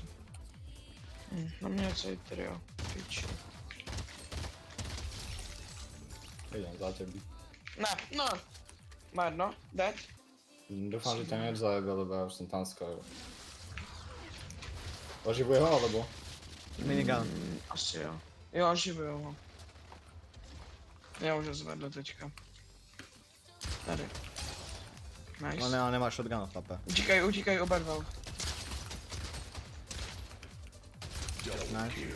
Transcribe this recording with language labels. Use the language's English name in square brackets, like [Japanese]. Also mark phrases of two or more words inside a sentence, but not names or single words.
[Czech] Na mě je celý trio. Piči. [Slovak] Idem za tebou. [Czech] Ne, no. Má jedno, dead. [Slovak] Dúfam, že ťa nezajebe, lebo ja už som tam skoro. Oživuje ho, alebo? Minigun. [Czech] Asi jo. Jo, živuju ho. Já už ho zvedl teďka. Tady. Nice. Ale nemá shotgun, chlape. Utíkají oba dva. Nice.